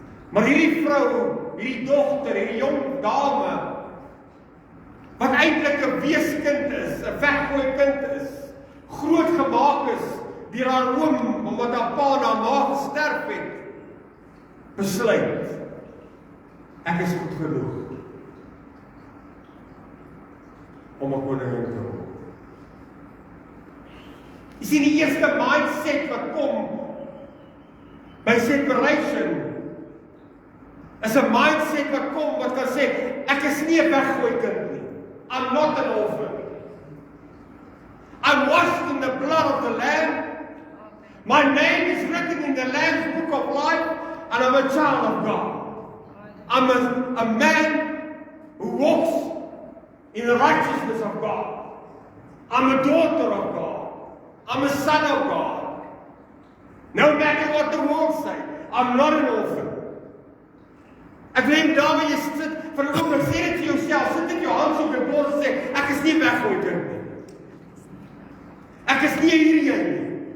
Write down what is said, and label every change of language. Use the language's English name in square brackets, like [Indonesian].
[Afrikaans] Maar hierdie vrou, hierdie dogter, hierdie jong dame, wat eintlik 'n weeskind is, 'n weggooi kind is, groot gemaak is deur haar oom, omdat haar pa en haar ma gesterf het, besluit, ek is goed genoeg om 'n koningin te word. Jy sien die eerste mindset wat kom by separation, is 'n mindset wat kom wat kan sê, ek is nie 'n weggooi kind nie. [English] I'm not an orphan. I'm washed in the blood of the Lamb. My name is written in the Lamb's book of life, and I'm a child of God. I'm a man who walks in the righteousness of God. I'm a daughter of God. I'm a son of God. No matter what the world says, I'm not an orphan. [Afrikaans] Ek wil hê daar waar jy sit, van 'n oomblik sê dit vir jouself, sit dit jou hand op jou bors en sê, ek is nie weggooi kind nie. Ek is nie hierdie een nie.